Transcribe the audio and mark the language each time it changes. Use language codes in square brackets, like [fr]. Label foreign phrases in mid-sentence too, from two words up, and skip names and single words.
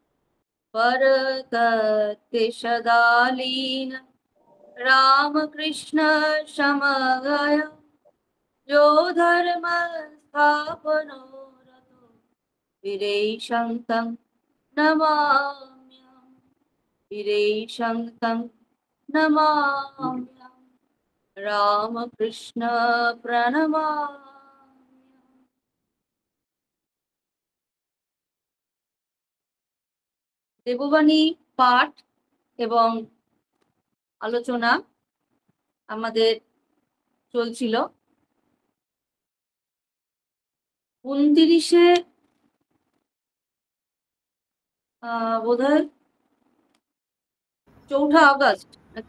[sa] परतत्तिषदालीन रामकृष्ण समगाय यो धर्म स्थापनो रतो वीरेशं तं नमाम्यहम् वीरेशं तं नमाम्यहम् रामकृष्ण प्रणमाम्यहम्। [bn] দেববাণী পাঠ এবং আলোচনা আমাদের চলছিল। 29 বোধহয় 4 আগস্ট নাকি?